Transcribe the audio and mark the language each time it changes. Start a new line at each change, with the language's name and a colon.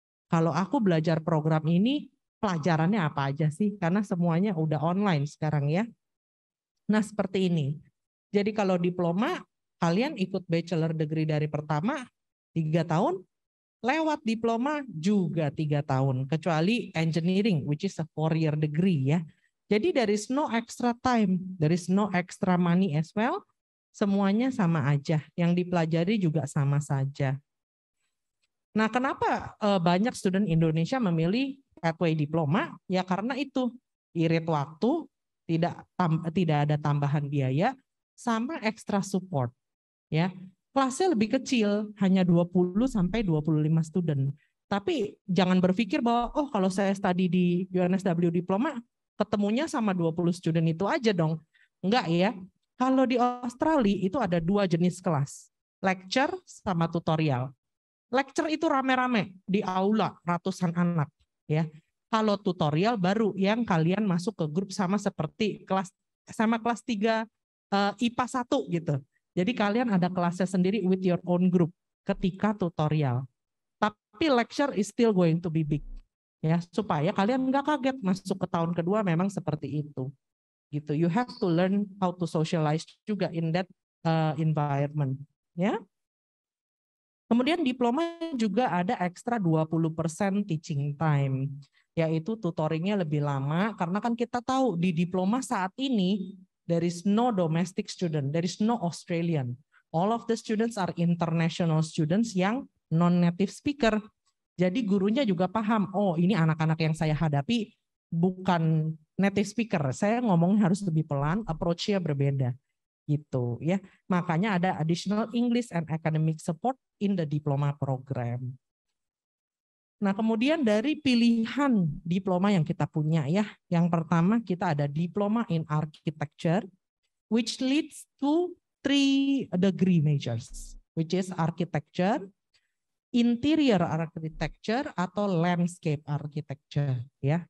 Indonesian: Kalau aku belajar program ini, pelajarannya apa aja sih? Karena semuanya udah online sekarang ya. Nah seperti ini. Jadi kalau diploma, kalian ikut bachelor degree dari pertama 3 tahun, lewat diploma juga 3 tahun. Kecuali
English: engineering, which is a 4-year degree
Indonesian: ya. Jadi
English: there is no extra time, there is no extra money as well.
Indonesian: Semuanya sama aja. Yang dipelajari juga sama saja. Nah kenapa banyak student Indonesia memilih pathway diploma? Ya karena itu, irit waktu, tidak ada tambahan biaya, sama extra support ya. Kelasnya lebih kecil, hanya 20 sampai 25 student. Tapi jangan berpikir bahwa oh kalau saya study di UNSW Diploma ketemunya sama 20 student itu aja dong. Enggak ya. Kalau di Australia itu ada 2 jenis kelas, lecture sama tutorial. Lecture itu rame-rame di aula ratusan anak ya. Kalau tutorial baru yang kalian masuk ke grup sama seperti kelas 3 IPA 1 gitu. Jadi kalian ada kelasnya sendiri
English: with your own group
Indonesian: ketika tutorial. Tapi
English: lecture is still going to be big.
Indonesian: Ya, supaya kalian nggak kaget masuk ke tahun kedua memang seperti itu. Gitu.
English: You have to learn how to socialize
Indonesian: juga
English: in that environment,
Indonesian: ya. Kemudian diploma juga ada ekstra 20% teaching time, yaitu tutoringnya lebih lama karena kan kita tahu di diploma saat ini
English: there is no domestic student, there is no Australian. All of the students are international students
Indonesian: yang
English: non-native speaker.
Indonesian: Jadi gurunya juga paham, oh ini anak-anak yang saya hadapi bukan native speaker. Saya ngomongnya harus lebih pelan, approach-nya berbeda. Gitu ya. Makanya ada
English: additional English and academic support in the diploma program.
Indonesian: Nah, kemudian dari pilihan diploma yang kita punya ya. Yang pertama kita ada
English: diploma in architecture which leads to 3 degree majors, which is architecture, interior architecture
Indonesian: atau
English: landscape architecture
Indonesian: ya.